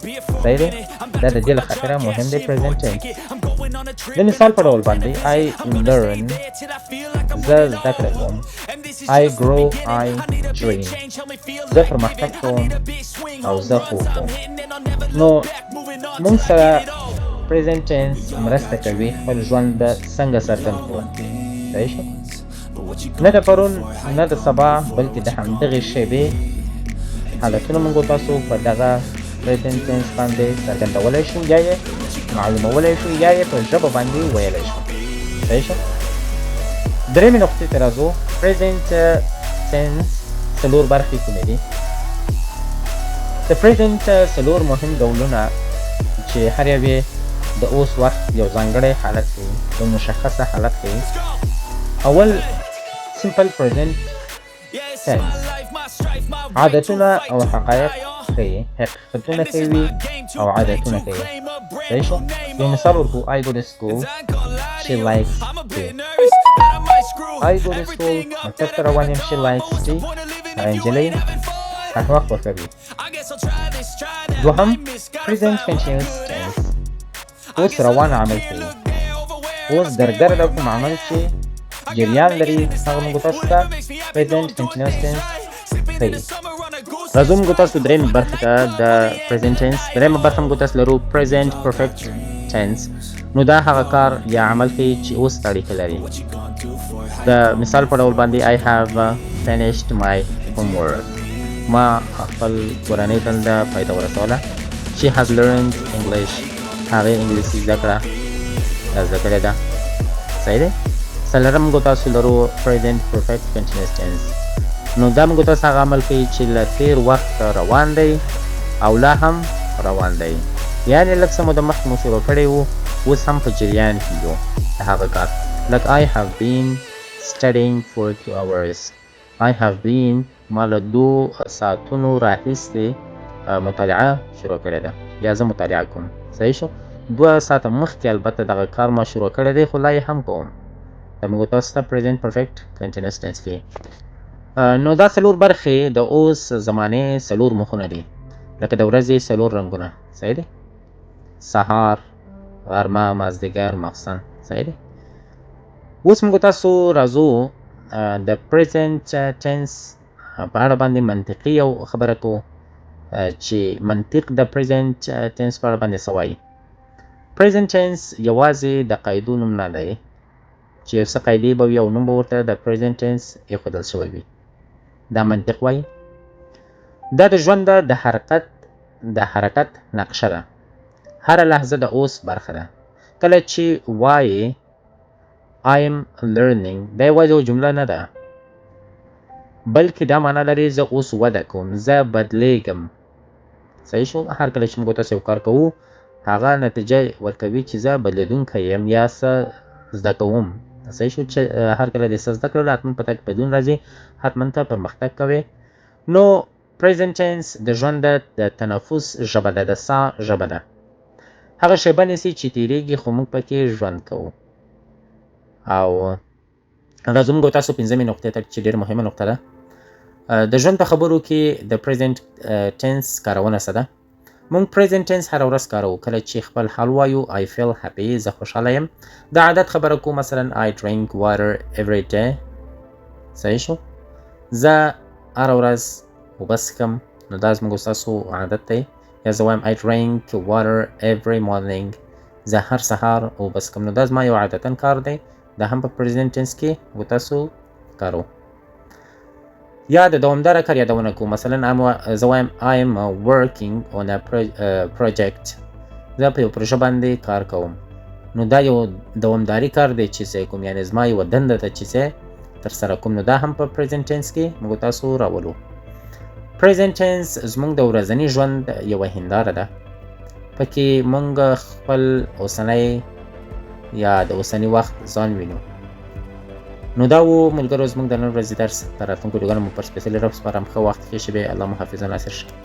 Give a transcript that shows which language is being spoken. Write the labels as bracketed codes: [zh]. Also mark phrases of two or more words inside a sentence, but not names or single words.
[ps] دا د دې له خاطره مهم دی [en] present tense. [ps] د مثال په ډول باندې [en] I learn [ps] زه زده کړه کوم [en] I grow I dream [ps] زه پرمختګ کوم او زه خوب کوم. نو موږ سره [en] present tense [ps] مرسته کوي خپل ژوند څنګه څرګند کړو. صحیح شو؟ نه د پرون نه د سبا بلکې د همدغې شیبې حالتونه موږ تاسو په دغه [en] present tense [ps] باندې څرګندولی شو یا یې معلومولی شو یا یې په ژبه باندې ویلی شو. صحیح شو؟ درېیمې نقطې ته راځو. [en] present tense [ps] څلور برخې کومې دي؟ د present څلور مهم ډولونه چې هر یو یې د اوس وخت یو ځانګړی حالت ښیي، یو مشخصه حالت ښیي. اول [en] simple present tense [ps] عادتونه او حقایق ښیي، حقیقتونه کوي او عادتونه کوي. صحیح شو؟ یو مثال ورکو [en] I go to school she likes to I go to school [ps] مکتب ته روان یم [en] she likes to [ps] هغه نجلۍ هر وخت ورکوي. دوهم [en] present continuous tense [ps] اوس روان عمل کوي. اوس درګرده د کوم عمل چې جریان لري هغه موږ تاسو ته [en] present continuous tense [ps] ښیي. راځو موږ تاسو درېیمې برخې ته د [en] present tense. [ps] درېیمه برخه موږ تاسو لرو [en] present perfect tense. [ps] نو دا هغه کار یا عمل ښیي چې اوس ته اړیکه لري. د مثال په ډول باندې [en] I have finished my homework [ps] ما خپل کورنۍ دنده پای ته ورسوله. [en] She has learned English [ps] هغې انګلیسي زده کړه یا زده کړې ده. صحیح دی؟ څلورم موږ تاسو لرو [en] present perfect continuous tense. [ps] نو دا موږ تاسو هغه عمل کوي چې له تېر وخت روان دی او لا هم روان دی، یعنې لږ څه موده مخکې مو شروع کړی و اوس هم په جریان کې یو د هغه کار. [en] like I have been studying for 2 hours I have been [ps] ما له 2 ساعتونو راهیسې مطالعه شروع کړې ده یا زه مطالعه کوم. صحیح شو؟ 2 ساعته مخکې البته دغه کار ما شروع کړی دی خو لا یې هم کوم. دا موږ تاسو ته [en] present perfect continuous tense [ps] کې. نو دا څلور برخې د اوس زمانې څلور مخونه دي، لکه د ورځې څلور رنګونه. صحیح دی؟ سهار، غرمه، مازدیګر، ماخستن. صحیح دی؟ اوس موږ تاسو راځو د [en] present tense [ps] په اړه باندې منطقي یو خبره کوو چې منطق د [en] present tense [ps] په اړه باندې څه وایي. [en] present tense [ps] یوازې د قاعدو نوم نه دی چې یو څه قاعدې به وي او نوم به ورته د [en] present tense [ps] ایښودل شوی وي. دا منطق وایي دا د ژوند د حرکت نقشه ده. هره لحظه د اوس برخه ده. کله چې وایي [en] I am learning [ps] دا یوازې یو جمله نه ده بلکې دا معنا لري زه اوس وده کوم، زه بدلیږم. صحیح شو؟ هر کله چې موږ تاسو یو کار کوو هغه نتیجه ورکوي چې زه بدلیدونکی یم یا څه زده کوم. صحیح شو؟ چې هر کله د څه زده کړلو حتما په تا کې بدلون راځي، حتما ته پرمختګ کوې. نو [en] present tense [ps] د ژوند د تنفس ژبه ده، د ساه ژبه ده. هغه شیبه نیسي چې تېرېږي خو موږ پکې ژوند کوو. او راځو موږ تاسو پنځمې نقطې ته چې ډېره مهمه نقطه ده. د ژوند په خبرو کې د [en] present tense [ps] کارونه څه ده؟ موږ [en] present tense [ps] هره ورځ کاروو. کله چې خپل حال وایو [en] I feel happy [ps] زه خوشحاله یم. د عادت خبره کوو، مثلا [en] I drink water every day. [ps] صحیح شو؟ زه هره ورځ اوبه څښم، نو دا زموږ ستاسو عادت دی. یا زه وایم [en] I drink water every morning [ps] زه هر سهار اوبه څښم، نو دا زما یو عادتاً کار دی. دا هم په [en] present tense [ps] کې موږ تاسو کارو. یا د دوامداره کار یادونه کوو، مثلا زه وایم [en] I am working on a project [ps] زه په یو پروژه باندې کار کوم، نو دا یو دوامداري کار دی چې زه کوم، یعنې زما یوه دنده ده چې زه ترسره کوم، نو دا هم په [en] present tense [ps] کې موږ تاسو راولو. [en] present tense [ps] زموږ د ورځني ژوند یوه هنداره ده. پکې موږ خپل اوسنی یا د اوسني وخت ځان وینو. نو دا و ملګرو زموږ د نن ورځې درس. تر راتلونکو ویډیوګانو مو پر سپېڅلي رب سپارم. ښه وخت ښې شېبې. الله مو حافظ و ناصر شه.